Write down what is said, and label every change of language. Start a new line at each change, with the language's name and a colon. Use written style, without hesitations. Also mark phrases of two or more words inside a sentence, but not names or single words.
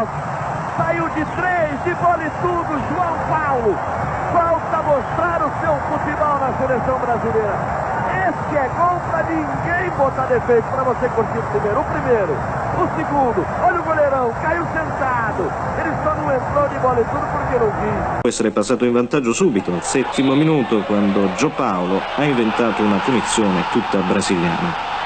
Portuguese: Saiu de 3, de bola e tudo, João Paulo. Falta mostrar o seu futebol na seleção brasileira. Esse é gol pra ninguém botar defeito, para você curtir o primeiro, o segundo, olha o goleirão, caiu sentado, ele só não entrou de bola e tudo porque não quis.
Italian: Può essere passato in vantaggio subito, al 7° minuto, quando Gio Paolo ha inventato una punizione tutta brasiliana.